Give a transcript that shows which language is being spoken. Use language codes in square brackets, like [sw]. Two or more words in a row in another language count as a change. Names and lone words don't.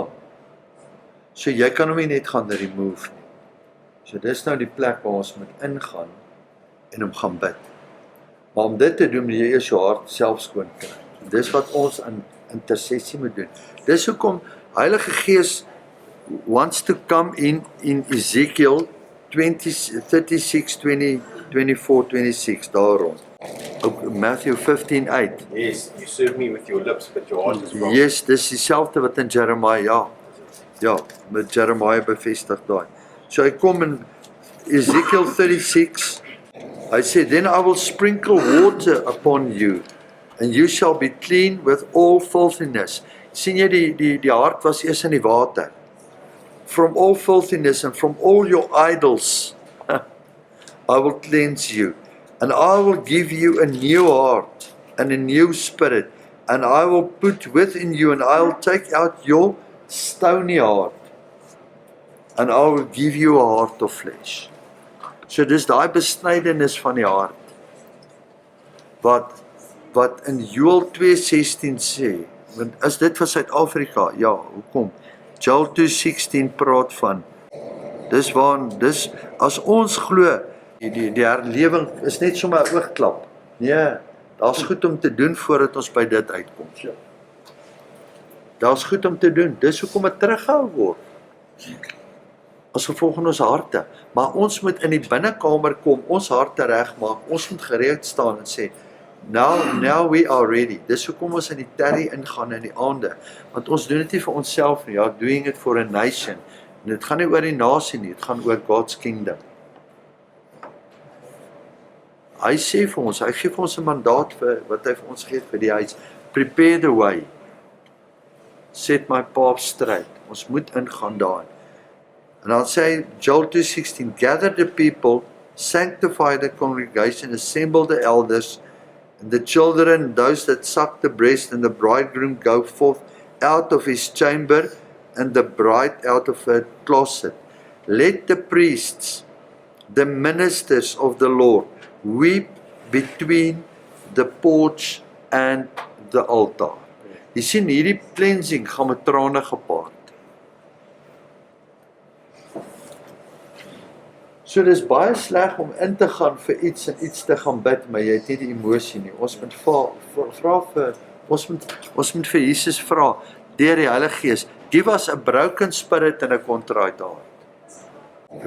[af] So jy kan hom nie net gaan remove nie. So dis nou die plek waar ons moet ingaan en hom gaan bid. Maar om dit te doen, moet jy eers jou hart self skoon kry. Dis wat ons in intersessie moet doen. Dis hoekom Heilige Gees [en] wants to come in [af] Ezekiel 36, 20, 24, 26, daarom. Ook Matthew 15:8. [en] Yes, you serve me with your lips, but your heart is wrong. Yes, [af] dis dieselfde wat in Jeremiah, ja, met Jeremiah bevestig daai. So hy kom in Ezekiel 36, hy sê, [en] then I will sprinkle water upon you, and you shall be clean with all filthiness. [af] Sien jy die hart was eers in die water. [en] From all filthiness and from all your idols, I will cleanse you. And I will give you a new heart and a new spirit, and I will put within you, and I will take out your stony heart, and I will give you a heart of flesh. [af] So dis daai besnydenis van die hart, wat in Joel 2:16 sê, want is dit vir Suid-Afrika? Ja, hoekom? Joel 2:16 praat van, dis as ons glo, die herlewing is net sommer 'n oogklap. Nee, daar's goed om te doen voordat ons by dit uitkom. Daar's goed om te doen, dis hoekom dit teruggehou word. As gevolg van ons harte, maar ons moet in die binnekamer kom, ons harte regmaak, ons moet gereed staan en sê, [en] now we are ready. [af] Dis hoekom ons in die terry ingaan in die aande, want ons doen dit nie vir onsself nie, [en] doing it for a nation, [af] en dit gaan nie oor die nasie nie, dit gaan oor [en] God's kingdom. [af] Hy sê vir ons, hy gee vir ons 'n mandaat vir wat hy vir ons gee vir die huis. [en] Prepare the way. Set my path straight. [af] Ons moet ingaan daarin. En dan sê hy, Joel 2:16, [en] gather the people, sanctify the congregation, assemble the elders, and the children, those that suck the breast, and the bridegroom go forth out of his chamber, and the bride out of her closet. Let the priests, the ministers of the Lord, weep between the porch and the altar. [af] Jy sien, hierdie cleansing gaan met trane gepaard. So dis baie sleg om in te gaan vir iets en iets te gaan bid, maar jy het nie die emosie nie. Ons moet ons moet vir Jesus vra, deur die Heilige Gees, [en] give us a broken spirit and a contrite heart.